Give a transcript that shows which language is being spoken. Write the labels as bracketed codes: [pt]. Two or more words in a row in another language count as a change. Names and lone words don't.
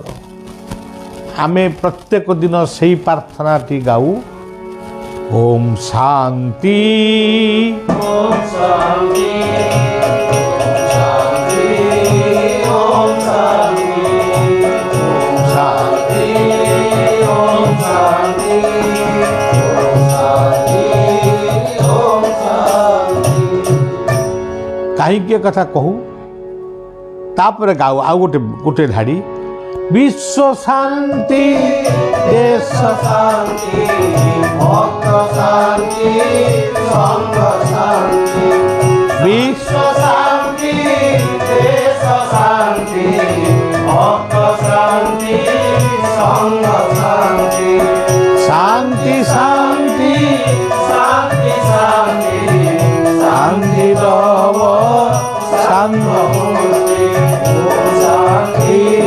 [or] ଆମେ ପ୍ରତ୍ୟେକ ଦିନ ସେହି ପ୍ରାର୍ଥନାଟି ଗାଉ, ଓମ୍ ଶାନ୍ତି ଓମ୍ ଶାନ୍ତି ଓମ୍ ଶାନ୍ତି ଓମ୍ ଶାନ୍ତି ଓମ୍ ଶାନ୍ତି ଓମ୍ ଶାନ୍ତି। କାହିଁକି ଏ କଥା କହୁ? ତାପରେ ଗାଉ ଆଉ ଗୋଟେ ଧାଡ଼ି, [sa] विश्व शांति देश शांति भक्त शांति संघ शांति विश्व शांति देश शांति भक्त शांति संघ शांति शांति शांति शांति शांति शांति रव शांति शांति